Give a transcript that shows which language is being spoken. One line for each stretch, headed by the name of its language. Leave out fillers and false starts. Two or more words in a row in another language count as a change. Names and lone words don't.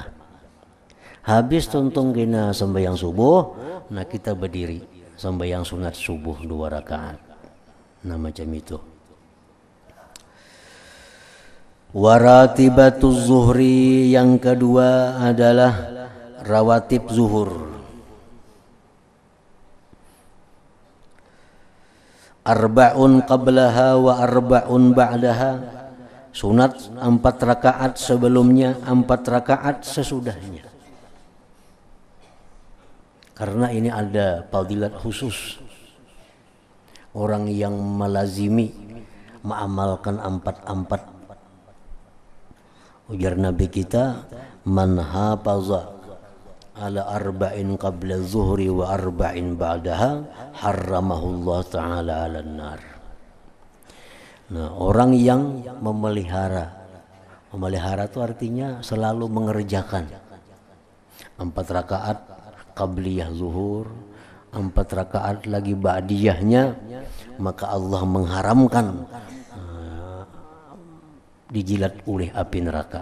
Banjar: Habis tuntung kena sembahyang subuh, nah kita berdiri sembahyang sunat subuh 2 rakaat.
Indonesian: Nah, macam itu.
Arabic: ورواتب الظهر,
Indonesian: yang kedua adalah rawatib zuhur.
Arabic: أربع قبلها وأربع بعدها.
Indonesian: Sunat 4 rakaat sebelumnya, 4 rakaat sesudahnya. Karena ini ada fadilat khusus. Orang yang melazimi mengamalkan 4.
Banjar: Ujar Nabi kita,
Arabic: من حافظ على أربع قبل الظهر وأربع بعدها حرمه الله تعالى على النار.
Indonesian: Nah, orang yang memelihara itu artinya selalu mengerjakan 4 rakaat qabliyah zuhur, 4 rakaat lagi ba'diyahnya, maka Allah mengharamkan dijilat oleh api neraka.